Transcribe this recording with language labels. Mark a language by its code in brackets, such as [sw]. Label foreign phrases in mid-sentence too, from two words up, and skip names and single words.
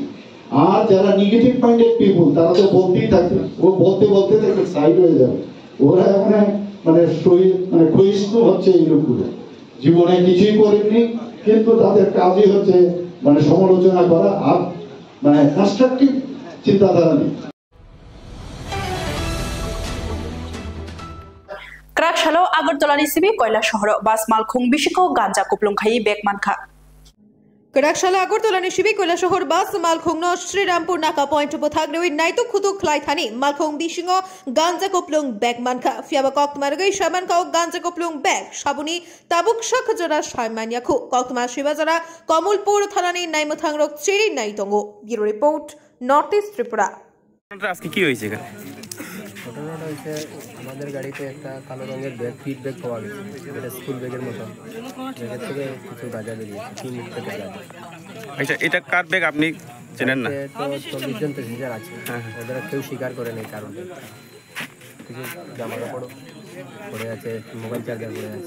[bn] আর যারা [en] negative minded people, [bn] তারা তো বলতেই থাকবে, ও বলতে বলতে দেখবে সাইড হয়ে যাবে, ওরা মানে ক্ষয়িষ্ণু হচ্ছে এই লোকগুলো, জীবনে কিছুই করেননি, কিন্তু তাদের কাজই হচ্ছে মানে সমালোচনা করা, আর মানে কনস্ট্রাকটিভ চিন্তাধারা নেই। [trp] ক্রাকশালো আগরতলানি সিবি কয়লা শহর বাস মালখুং বিশিখ গাঞ্জা কুপলুং খাই বেকমানখা। Kerakshalla Agortolani Shibi Koilashahor Bas Malkhung no Srirampur Naka Point Pothag Newi Naitu Khutuk Klai Thani Malkhung Bishingo Ganja Koplung Bag Manka Fiaba Kok Margai Shaban Kau Ganja Koplung Bag Shabuni Tabuk Shakjara Shaiman Yaku Kokma Shibazara Komulpur Thanani Naimuthang Rok Cheri Naitongo Bureau Report Northeast Tripura [bn] আজকে কি হয়েছে এখানে? ঘটনাটা হচ্ছে আমাদের গাড়িতে একটা কালো রঙের ব্যাগ, ফিড ব্যাগ পাওয়া গেছে, এটা স্কুল ব্যাগের মতো, ব্যাগের থেকে কিছু গাঁজা বেরিয়েছে, 3 লিটার গাঁজা। আচ্ছা, এটা কার ব্যাগ আপনি চেনেন না? তো 40 জন প্যাসেঞ্জার আছে, ওদের কেউ স্বীকার করে নেই কারণে, কিছু জামা কাপড় পড়ে আছে, মোবাইল চার্জার পড়ে আছে।